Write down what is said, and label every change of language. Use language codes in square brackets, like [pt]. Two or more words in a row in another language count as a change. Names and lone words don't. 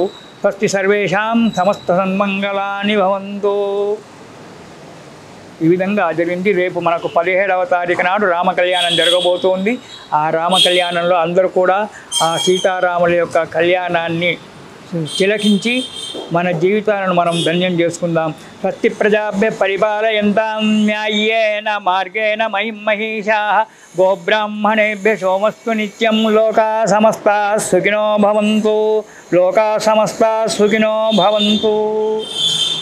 [sa] స్వస్తి సర్వేషాం సమస్త సన్మంగళాని భవంతు. [te] ఈ విధంగా జరిగింది. రేపు మనకు 17వ తారీఖు నాడు రామ కళ్యాణం జరగబోతోంది. ఆ రామ కళ్యాణంలో అందరూ కూడా ఆ సీతారాముల యొక్క కళ్యాణాన్ని తిలకించి మన జీవితాలను మనం ధన్యం చేసుకుందాం. [sa] స్వస్తి ప్రజాభ్య పరిపాలయంతాం న్యాయేన మార్గేణ మహిం మహిషాః గోబ్రాహ్మణేభ్య సోమస్తు నిత్యం. లోకా సమస్తా సుఖినో భవంతు. లోకా సమస్తా సుఖినో భవంతు.